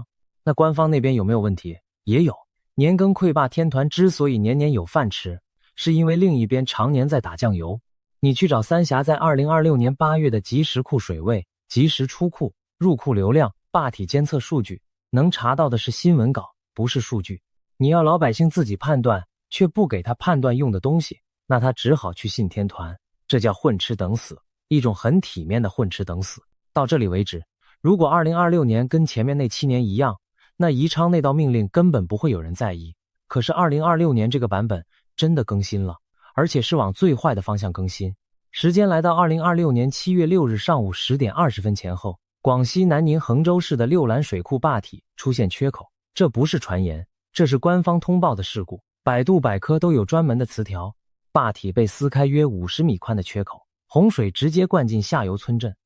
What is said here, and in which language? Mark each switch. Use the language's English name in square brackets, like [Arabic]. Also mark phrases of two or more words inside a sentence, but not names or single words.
[Chinese] 那官方那邊有沒有問題？也有。年更潰壩天團之所以年年有飯吃，是因為另一邊常年在打醬油。你去找三峽在2026年8月的即時庫水位、即時出庫、入庫流量、壩體監測數據，能查到的是新聞稿，不是數據。你要老百姓自己判斷，卻不給他判斷用的東西，那他只好去信天團，這叫混吃等死，一種很體面的混吃等死。到這裡為止，如果2026年跟前面那7年一樣，那宜昌那道命令根本不會有人在意。可是2026年這個版本真的更新了，而且是往最壞的方向更新。時間來到2026年7月6日上午10點20分前後，廣西南寧橫州市的六蘭水庫壩體出現缺口，這不是傳言，這是官方通報的事故，百度百科都有專門的詞條。壩體被撕開約50米寬的缺口，洪水直接灌進下游村鎮。